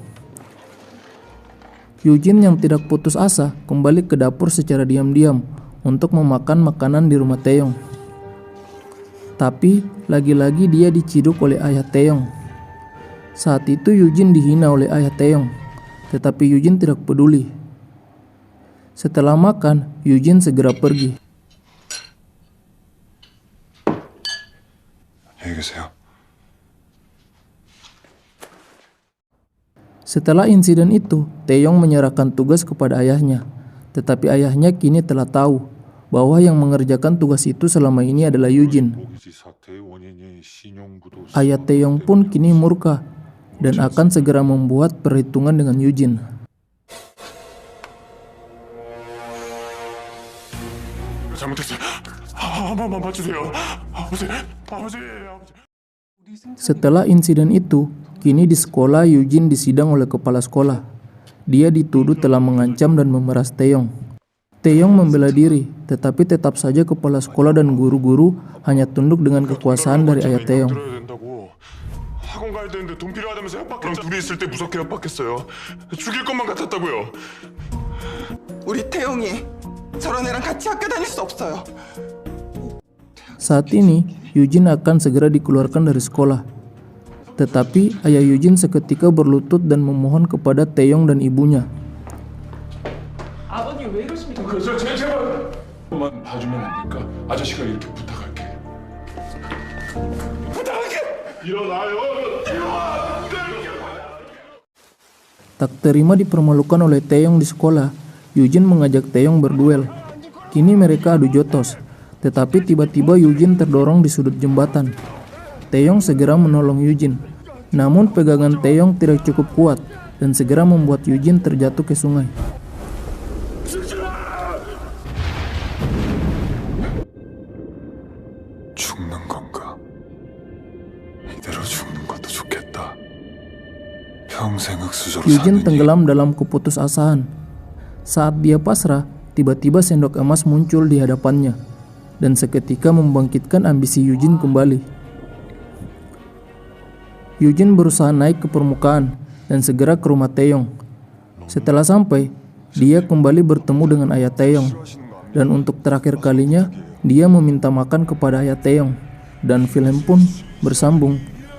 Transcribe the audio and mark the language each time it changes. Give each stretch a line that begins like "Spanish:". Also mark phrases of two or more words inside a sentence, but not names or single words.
Indonesian: Eugene yang tidak putus asa kembali ke dapur secara diam-diam untuk memakan makanan di rumah Taeyong. Tapi lagi-lagi dia diciduk oleh ayah Taeyong. Saat itu Eugene dihina oleh ayah Taeyong, tetapi Eugene tidak peduli. Setelah makan, Eugene segera pergi.
Korean: 안녕히 계세요.
Indonesian: Setelah insiden itu, Taeyong menyerahkan tugas kepada ayahnya. Tetapi ayahnya kini telah tahu bahwa yang mengerjakan tugas itu selama ini adalah Eugene.
Korean: 모기지 사태의 원인이 신용부도
Indonesian: Ayah Taeyong pun kini murka dan akan segera membuat perhitungan dengan Eugene.
Korean: 잘못했어요. 한 번만 봐주세요. 아버지.
Indonesian: Setelah insiden itu, kini di sekolah Eugene disidang oleh kepala sekolah. Dia dituduh telah mengancam dan memeras Taeyong. Taeyong membela diri, tetapi tetap saja kepala sekolah dan guru-guru hanya tunduk dengan kekuasaan dari ayah Taeyong.
Korean: 학원 가야 되는데 돈 필요하다면서 협박했죠. 둘이 있을 때 무섭게 협박했어요. 죽일 것만 같았다고요. 우리 태용이 저런 애랑 같이 학교 다닐 수 없어요.
Indonesian: Saat ini, Eugene akan segera dikeluarkan dari sekolah. Tetapi ayah Eugene seketika berlutut dan memohon kepada Taeyong dan ibunya.
Korean: 아버님 왜 이러십니까? 제발 만 봐주면 안 될까? 아저씨가 이렇게 부탁할게. 일어나요.
Indonesian: Tak terima dipermalukan oleh Taeyong di sekolah, Yujin mengajak Taeyong berduel. Kini mereka adu jotos, tetapi tiba-tiba Yujin terdorong di sudut jembatan. Taeyong segera menolong Yujin, namun pegangan Taeyong tidak cukup kuat dan segera membuat Yujin terjatuh ke sungai.
Korean: 죽는 건가? 이대로 죽는 것도 좋겠다. 평생 흙수저로
Indonesian: Yujin
Korean: 사는
Indonesian: tenggelam dalam keputusasaan. Saat dia pasrah, tiba-tiba sendok emas muncul di hadapannya dan seketika membangkitkan ambisi Yujin kembali. Yujin berusaha naik ke permukaan dan segera ke rumah Taeyong. Setelah sampai, dia kembali bertemu dengan ayah Taeyong dan untuk terakhir kalinya dia meminta makan kepada ayah Taeyong dan film pun bersambung